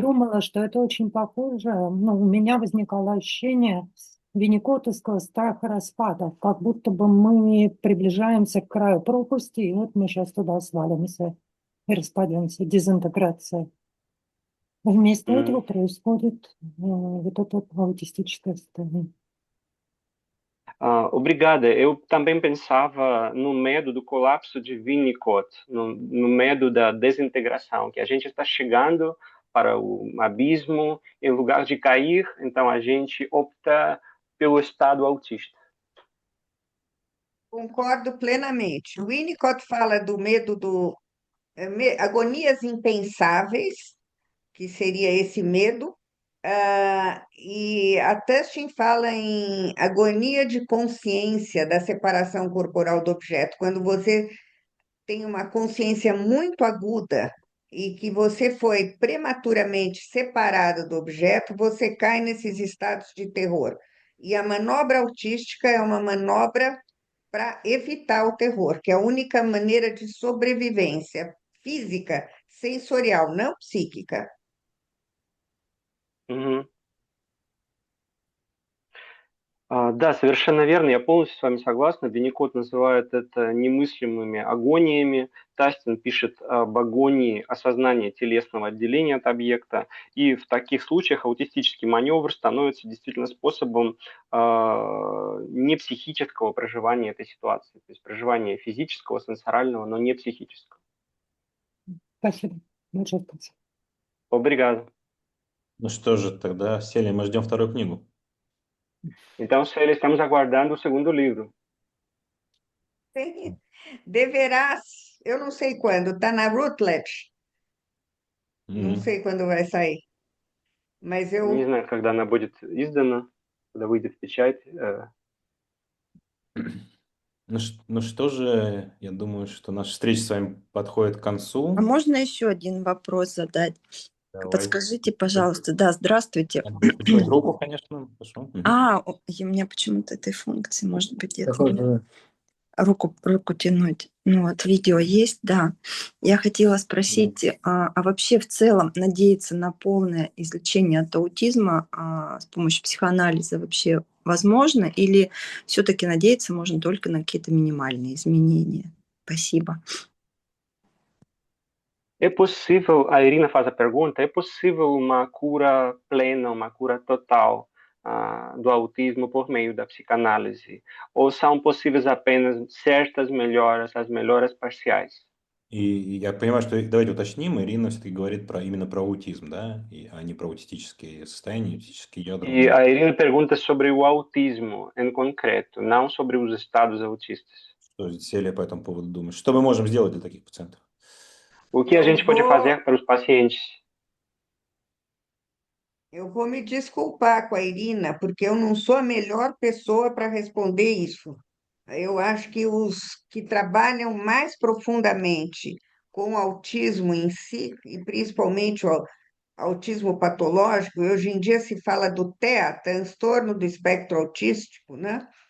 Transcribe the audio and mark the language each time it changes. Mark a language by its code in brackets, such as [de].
[ru] думала, что это очень похоже. Ну, у меня возникало ощущение винникотовского страха распада, как будто бы мы приближаемся к краю пропасти, и вот мы сейчас туда свалимся и распадемся, дезинтеграция. Вместо этого происходит вот это аутистическое состояние. [pt] Obrigada. Eu também pensava no medo do colapso de Winnicott, no medo da desintegração, que a gente está chegando para o abismo, em lugar de cair, então a gente opta pelo estado autista. Concordo plenamente. O Winnicott fala do medo agonias impensáveis, que seria esse medo, e a Tustin fala em agonia de consciência da separação corporal do objeto, quando você tem uma consciência muito aguda e que você foi prematuramente separado do objeto, você cai nesses estados de terror. E a manobra autística é uma manobra para evitar o terror, que é a única maneira de sobrevivência física, sensorial, não psíquica. Мгм. [ru] Да, совершенно верно, я полностью с вами согласна. Винникот называет это немыслимыми агониями. Тастин пишет об агонии осознания телесного отделения от объекта. И в таких случаях аутистический маневр становится действительно способом не психического проживания этой ситуации, то есть проживания физического, сенсорального, но не психического. Спасибо. Большое спасибо. [pt] Obrigado. [ru] Ну что же, тогда, Селия, мы ждем вторую книгу. [pt] Então, Célia, estamos aguardando o segundo livro. Deverás, eu não sei quando, está na Routledge, não Мгм. sei quando vai sair, mas [ru] Не [pt] eu [ru] знаю, когда она будет издана, когда выйдет в печать. Ну что же, я думаю, что наша встреча с вами подходит к А концу. можно еще один вопрос задать? Давайте. Подскажите, пожалуйста. Да, здравствуйте. Почему руку, конечно. Хорошо. Мгм. И у меня почему-то этой функции, может быть, нет. Какой Руку тянуть. Ну вот, видео есть, да. Я хотела спросить, а вообще в целом надеяться на полное излечение от аутизма с помощью психоанализа вообще возможно? Или все-таки надеяться можно только на какие-то минимальные изменения? Спасибо. [pt] É possível, a Irina faz a pergunta, é possível uma cura plena, uma cura total do autismo por meio da psicanálise? Ou são possíveis apenas certas melhoras, as melhoras parciais? [ru] И я понимаю, что давайте уточним, Ирина все-таки говорит именно про аутизм, да, а не про аутистические состояния, аутистические ядра. [pt] E a Irina pergunta sobre o autismo em concreto, não sobre os estados autistas. [ru] Что Селия по этому поводу думает? Что мы можем сделать для таких пациентов? [pt] O que a Eu gente pode vou, fazer para os pacientes? eu vou me desculpar com a Irina, porque eu não sou a melhor pessoa para responder isso. Eu acho que os que trabalham mais profundamente com o autismo em si, e principalmente o autismo patológico, hoje em dia se fala do TEA, transtorno do espectro autístico, né?